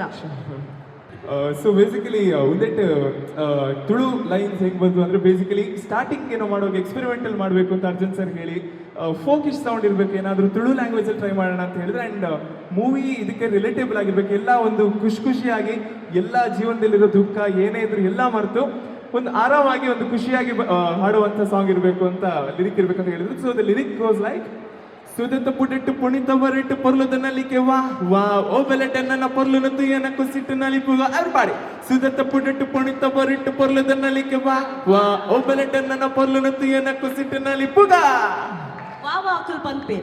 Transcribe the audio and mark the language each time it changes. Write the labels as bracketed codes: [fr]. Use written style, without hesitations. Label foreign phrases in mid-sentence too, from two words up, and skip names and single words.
[en] So basically [kn] ಒಂದೆಟ್ಟು ತುಳು ಲೈನ್ಸ್ ಹೆಂಗೆ ಬಂತು ಅಂದರೆ, [en] basically starting [kn] ಏನೋ ಮಾಡುವಾಗ ಎಕ್ಸ್ಪೆರಿಮೆಂಟಲ್ ಮಾಡಬೇಕು ಅಂತ ಅರ್ಜುನ್ ಸರ್ ಹೇಳಿ, [en] folkish sound [kn] ಇರಬೇಕು, ಏನಾದರೂ ತುಳು ಲ್ಯಾಂಗ್ವೇಜಲ್ಲಿ ಟ್ರೈ ಮಾಡೋಣ ಅಂತ ಹೇಳಿದ್ರೆ, [en] and movie [kn] ಇದಕ್ಕೆ ರಿಲೇಟೇಬಲ್ ಆಗಿರ್ಬೇಕು, ಎಲ್ಲ ಒಂದು ಖುಷಿಯಾಗಿ, ಎಲ್ಲ ಜೀವನದಲ್ಲಿರೋ ದುಃಖ ಏನೇ ಇದ್ರು ಎಲ್ಲ ಮರೆತು ಒಂದು ಆರಾಮಾಗಿ ಒಂದು ಖುಷಿಯಾಗಿ ಹಾಡುವಂಥ ಸಾಂಗ್ ಇರಬೇಕು ಅಂತ ಲಿರಿಕ್ ಇರಬೇಕು ಅಂತ ಹೇಳಿದ್ರು. [en] so the lyric goes like: [tcy] ಸುದತ್ತ ಪುಡಿಟ್ಟು ಪುಣಿತ ಬರಿಟ್ಟು ಪೊರ್ಲುದ ನಲಿಕೆ ವಾ ವಾ ಓ ಬೆಲೆಟ ನನ್ನ ಪೊರ್ಲುನ ತುಯ್ಯನ ಕುಸಿಟ್ಟು ನಲಿಪುಗ ಎವ್ರಿಬಡಿ. ಸುದತ್ತ ಪುಡಿಟ್ಟು ಪುಣಿತ ಬರಿಟ್ಟು ಪೊರ್ಲುದ ನಲಿಕೆ ವಾ ವಾ ಓ ಬೆಲೆಟ ನನ್ನ ಪೊರ್ಲುನ ತುಯ್ಯನ ಕುಸಿಟ್ಟು ನಲಿಪುಗ. ವಾ ವಾ ಅಕ್ಕಲ್ ಪಂಪೇರ್